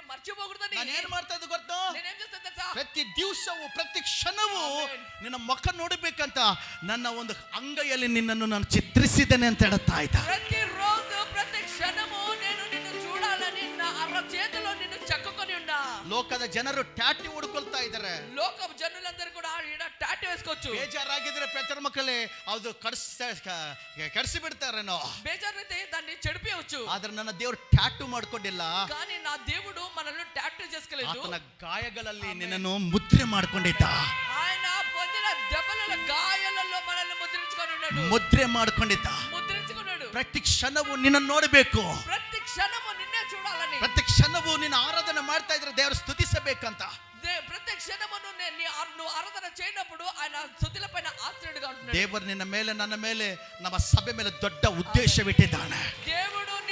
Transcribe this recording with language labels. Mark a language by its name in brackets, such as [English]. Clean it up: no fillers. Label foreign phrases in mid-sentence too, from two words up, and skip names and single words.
[Telugu] మర్చిపోకూడదని [Kannada] ನಾನು ಏನ್ ಮಾಡ್ತಾ ಇದ್ದೆ ಗೊತ್ತಾ? [Telugu] నేనేం చేస్తాను తెలుసా? [Kannada] ಪ್ರತಿ ದಿವಸವೂ ಪ್ರತಿ ಕ್ಷಣವೂ ನಿನ್ನ ಮುಖ ನೋಡಬೇಕಂತ ನನ್ನ ಒಂದು ಅಂಗೈಯಲ್ಲಿ ನಿನ್ನನ್ನು ನಾನು ಚಿತ್ರಿಸಿದ್ದೇನೆ ಅಂತ ಹೇಳ್ತಾ ಇದ್ದ. [Telugu] ప్రతి రోజు ప్రతి క్షణము నేను నిన్ను చూడాలని నా చేతిలో నిన్ను చెక్కుకొని ఉన్నా. [Kannada] ಲೋಕದ ಜನರು ಟ್ಯಾಟೂ ಹುಡುಕೊಳ್ತಾ ಇದ್ದಾರೆ. [Telugu] లోక జనులందరూ కూడా ఈడ టాటూ వేసుకోవచ్చు. [Kannada] ಬೇಜಾರಾಗಿದ್ರೆ ಪ್ರಚಾರ ಮಕ್ಕಳೇ ಅದು ಕಡಿಸಿ ಬಿಡ್ತಾರೇನೋ, [Telugu] ಬೇಜಾరైతే దాన్ని చెడిపియవచ్చు. [Kannada] ಆದ್ರೆ ನನ್ನ ದೇವರು ಟ್ಯಾಟೂ ಮಾಡ್ಕೊಂಡಿಲ್ಲ. [Telugu] కానీ నా దేవుడు మనల్ని టాటూ చేసుకోలేదు. [Kannada] ಆತನ ಗಾಯಗಳಲ್ಲಿ ನಿನ್ನನ್ನು ಮುದ್ರೆ ಮಾಡ್ಕೊಂಡಿದ್ದ. [Telugu] ఆయన పొందిన దెబ్బల గాయాలలో మనల్ని ముద్రించుకొని ఉన్నాడు. [Kannada] ಮುದ್ರೆ ಮಾಡ್ಕೊಂಡಿದ್ದ. [Telugu] ముద్రించుకున్నాడు. [Kannada] ಪ್ರತಿ ಕ್ಷಣವೂ ನಿನ್ನನ್ನು ನೋಡಬೇಕು. [Telugu] ప్రతి క్షణము నిన్నే చూడాలని. [Kannada] ಪ್ರತಿ ಕ್ಷಣವೂ ನಿನ್ನ ಆರಾಧನೆ ಮಾಡ್ತಾ ಇದ್ರೆ ದೇವರು ಸ್ತುತಿಸಬೇಕಂತ. [Telugu] ప్రతి క్షణము నువ్వు ఆరాధన చేయనప్పుడు ఆయన స్తుతులపైన ఆశ్రయుడిగా ఉంటున్నాడు. [Kannada] ದೇವರು ನಿನ್ನ ಮೇಲೆ ನನ್ನ ಮೇಲೆ ನಮ್ಮ ಸಭೆ ಮೇಲೆ ದೊಡ್ಡ ಉದ್ದೇಶವಿಟ್ಟಿದ್ದಾನೆ. [Telugu] దేవుడు